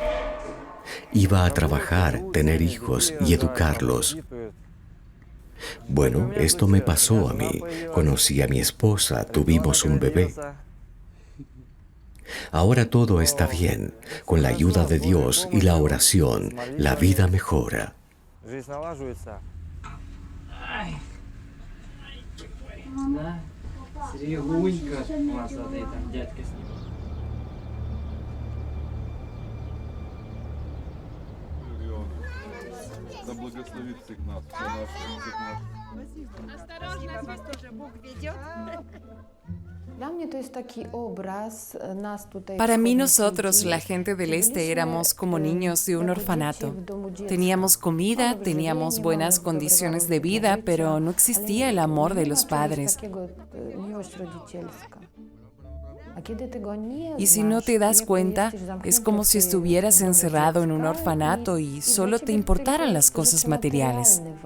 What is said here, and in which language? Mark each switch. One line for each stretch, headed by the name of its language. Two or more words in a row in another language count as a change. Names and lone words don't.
Spanish: Iba a trabajar, tener hijos y educarlos. Bueno, esto me pasó a mí. Conocí a mi esposa, tuvimos un bebé. Ahora todo está bien. Con la ayuda de Dios y la oración, la vida mejora.
Russian: Да благословит всех нас, наших нас. Осторожно, вас тоже Бог ведет.
Spanish: Para mí nosotros, la gente del Este, éramos como niños de un orfanato. Teníamos comida, teníamos buenas condiciones de vida, pero no existía el amor de los padres. Y si no te das cuenta, es como si estuvieras encerrado en un orfanato y solo te importaran las cosas materiales.